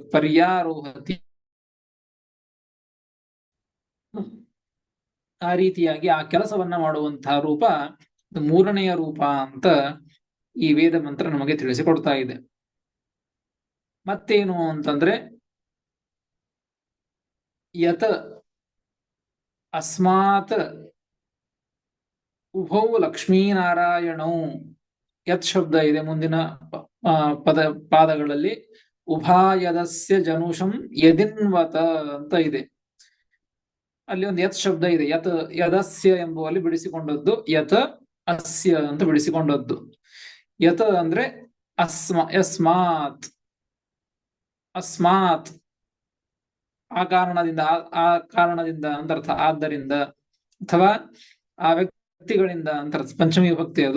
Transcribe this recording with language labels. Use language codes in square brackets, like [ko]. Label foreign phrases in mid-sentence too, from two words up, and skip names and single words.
[kn] ಪರ್ಯಾರೋಹತಿ. ಆ ರೀತಿಯಾಗಿ ಆ ಕೆಲಸವನ್ನ ಮಾಡುವಂತಹ ರೂಪ ಮೂರನೆಯ ರೂಪ ಅಂತ ಈ ವೇದ ಮಂತ್ರ ನಮಗೆ ತಿಳಿಸಿಕೊಡ್ತಾ ಇದೆ. ಮತ್ತೇನು ಅಂತಂದ್ರೆ, [sa] ಯತ್ ಅಸ್ಮಾತ್ ಉಭೌ ಲಕ್ಷ್ಮೀನಾರಾಯಣೌ. [kn] ಯತ್ ಶಬ್ದ ಇದೆ ಮುಂದಿನ ಪಾದಗಳಲ್ಲಿ. [sa] ಉಭಾಯದಸ್ಯ ಜನುಷಂ ಯದಿನ್ವತ [kn] ಅಂತ ಇದೆ. ಅಲ್ಲಿ ಒಂದು ಯತ್ ಶಬ್ದ ಇದೆ. [sa] ಯತ್ ಯದಸ್ಯ [kn] ಎಂಬುವಲ್ಲಿ ಬಿಡಿಸಿಕೊಂಡದ್ದು, [sa] ಯತ್ ಅಸ್ಯ [kn] ಅಂತ ಬಿಡಿಸಿಕೊಂಡದ್ದು. ಯತ್ ಅಂದ್ರೆ ಯಸ್ಮಾತ್. ಅಸ್ಮಾತ್ ಆ ಕಾರಣದಿಂದ, ಆ ಕಾರಣದಿಂದ ಅಂತ ಅರ್ಥ. ಆದ್ದರಿಂದ ಅಥವಾ ಆ ವ್ಯಕ್ತಿಗಳಿಂದ ಅಂತ ಅರ್ಥ. ಪಂಚಮಿ ವಿಭಕ್ತಿ ಅದು.